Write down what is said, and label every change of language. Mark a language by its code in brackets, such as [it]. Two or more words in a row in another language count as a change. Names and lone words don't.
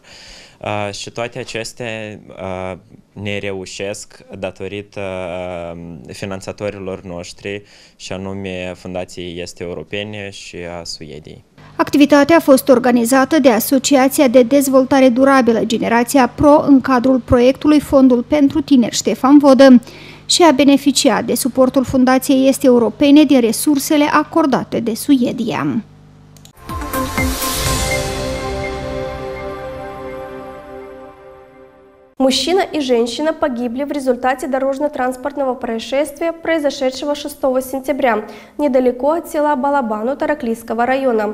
[ro] Și toate acestea ne reușesc datorită finanțatorilor noștri, și anume Fundației Este Europene și a Suediei. Activitatea a fost organizată de Asociația de Dezvoltare Durabilă Generația Pro în cadrul proiectului Fondul pentru Tineri Ștefan Vodă și a beneficiat de suportul Fundației Este Europene din resursele acordate de Suedia. [ru] Мужчина и женщина погибли в результате дорожно-транспортного происшествия, произошедшего 6 сентября, недалеко от села Балабану Тараклийского района.